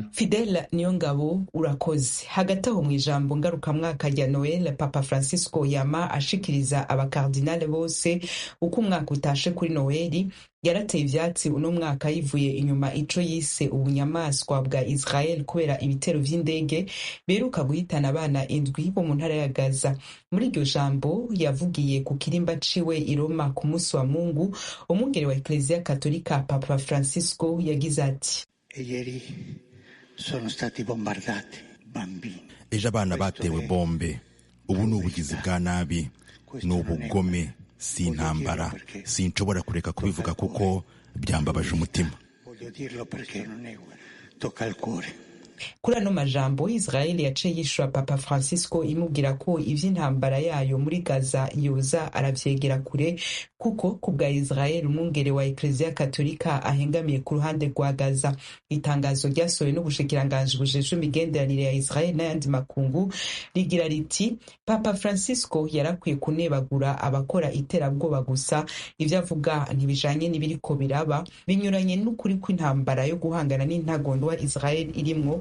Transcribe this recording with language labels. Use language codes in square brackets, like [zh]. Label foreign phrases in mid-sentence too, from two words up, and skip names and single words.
[rn] Fidel Niyongabo urakoze. Hagati aho mw'ijambo ngarukamwaka rya Noel, Papa Francisco yama ashikiriza abakardinale bose uko umwaka utashe kuri Noeli, yarateye ivyatsi uno mwaka yivuye inyuma ico yise ubunyamaswa bwa Israel kubera ibitero vy'indege beruka guhitana abana 7 bo mu ntara ya Gaza. Muri iryo jambo yavugiye ku kirimba ciwe i Roma ku munsi wa Mungu, umwungere wa Ecclesia Katolika Papa Francisco yagize ati: [it] Ieri sono stati bombardati bambini. [rn] Ejo abana batewe bombe. Ubu ni ubugizi bwa nabi, ni ubugome, si intambara. Sinshobora kureka kubivuga kuko byambabaje umutima. [it] Voglio dirlo perché non è tocca al cuore. [rn] Kuri ano majambo Israel yaciye yishura Papa Francisco imubwira ko ivy'intambara yayo muri Gaza yoza aravyegera kure, kuko kubwa Israel umwungere wa Eklezia Katolika ahengamiye ku ruhande rwa Gaza. Itangazo ryasohowe n'ubushikiranganji bujejwe imigenderanire ya Israel n'ayandi makungu rigira riti Papa Francisco yarakwiye kunebagura abakora iterabwoba gusa, ivyo avuga ntibijanye n'ibiriko biraba, binyuranye n'ukuri kw'intambara yo guhangana n'intagondwa Israel irimwo.